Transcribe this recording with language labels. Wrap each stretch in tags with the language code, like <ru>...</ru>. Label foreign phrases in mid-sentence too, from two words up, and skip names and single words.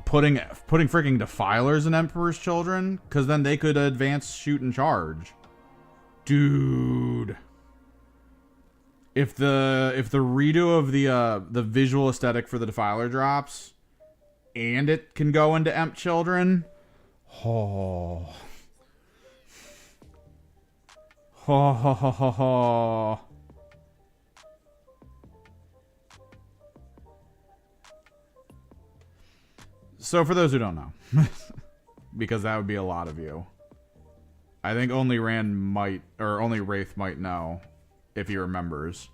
<en>Putting freaking Defilers in Emperor's Children, because then they could advance, shoot, and charge. Dude. If the redo of the visual aesthetic for the Defiler drops, and it can go into Emp Children, oh. Ho ho ho ho ho. So for those who don't know, because that would be a lot of you, I think only Rand might, or only Wraith might know, if he remembers.</en>